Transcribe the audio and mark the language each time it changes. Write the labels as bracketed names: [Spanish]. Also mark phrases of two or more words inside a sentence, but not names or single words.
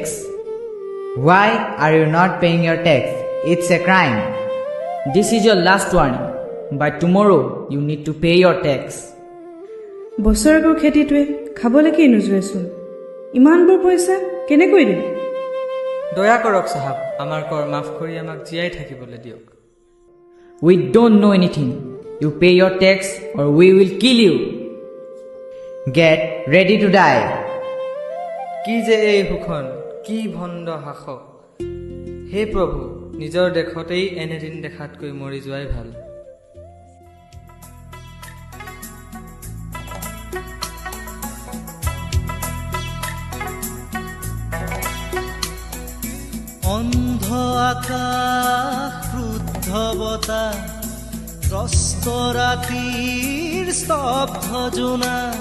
[English] Why are you not paying your tax? It's a crime. This is your last warning. By tomorrow, you need to pay your tax. [Assamese] বছৰকৰ খেতিটোৱে খাবলৈ কি নোযোৱেচোন, ইমানবোৰ পইচা কেনেকৈ দিম? দয়া কৰক চাহাব, আমাৰ কৰ মাফ কৰি আমাক জীয়াই থাকিবলৈ দিয়ক। [English] We don't know anything. You pay your tax or we will kill you. Get ready to die. [Assamese] কি যে এই শোষণ, কি ভণ্ড শাসক। হে প্ৰভু, নিজৰ দেশতেই এনেদিন দেখাতকৈ মৰি যোৱাই ভাল। অন্ধ আকাশ, ক্ৰুদ্ধ বতাহ, ত্ৰস্ত ৰাতিৰ স্তব্ধ জোনাক,